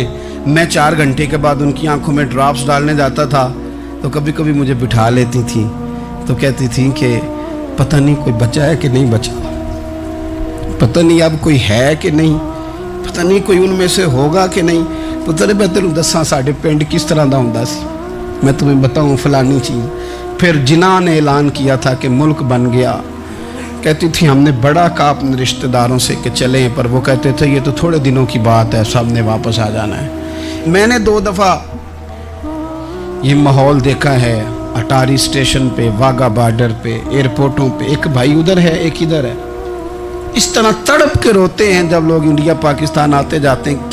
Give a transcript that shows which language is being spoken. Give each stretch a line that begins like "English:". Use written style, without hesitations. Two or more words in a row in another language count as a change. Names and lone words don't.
Urdu: میں 4 گھنٹے کے بعد ان کی آنکھوں میں ڈراپس ڈالنے جاتا تھا تو کبھی کبھی مجھے بٹھا لیتی تھی، تو کہتی تھی کہ پتہ نہیں کوئی بچا ہے کہ نہیں بچا، پتہ نہیں اب کوئی ہے کہ نہیں، پتہ نہیں کوئی ان میں سے ہوگا کہ نہیں۔
Punjabi: پتر میں تینوں دساں ساڈے پنڈ کس طرح دا ہوندا سی،
Urdu: میں تمہیں بتاؤں فلانی چیز۔ پھر جناح نے اعلان کیا تھا کہ ملک بن گیا، کہتی تھی ہم نے بڑا کہا اپنے رشتہ داروں سے کہ چلیں، پر وہ کہتے تھے یہ تو تھوڑے دنوں کی بات ہے، سب نے واپس آ جانا ہے۔ میں نے 2 دفعہ یہ ماحول دیکھا ہے، اٹاری اسٹیشن پہ، واگا بارڈر پہ، ایئرپورٹوں پہ، ایک بھائی ادھر ہے ایک ادھر ہے، اس طرح تڑپ کے روتے ہیں جب لوگ انڈیا پاکستان آتے جاتے ہیں۔